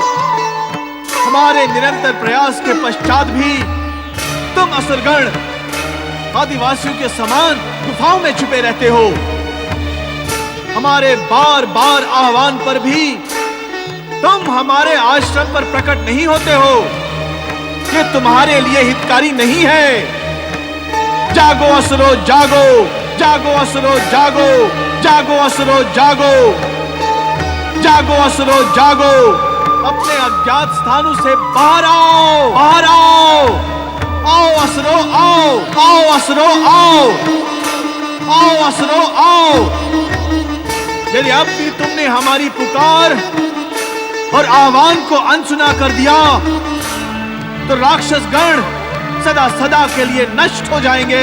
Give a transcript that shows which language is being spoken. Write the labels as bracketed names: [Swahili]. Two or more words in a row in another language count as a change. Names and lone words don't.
[Hindi] हमारे निरंतर प्रयास के पश्चात भी तुम असुरगण आदिवासियों के समान गुफाओं में छुपे रहते हो। हमारे बार बार आह्वान पर भी तुम हमारे आश्रम पर प्रकट नहीं होते हो। ये तुम्हारे लिए हितकारी नहीं है। जागो असुरो जागो, जागो असुरो जागो, जागो असुरो जागो, जागो असुरो जागो। अपने अज्ञात स्थानों से बाहर आओ, बाहर आओ, आओ असुरो आओ, आओ असुरो आओ, आओ असुरो आओ। यदि अब भी तुमने हमारी पुकार और आह्वान को अनसुना कर दिया तो राक्षस गण सदा सदा के लिए नष्ट हो जाएंगे।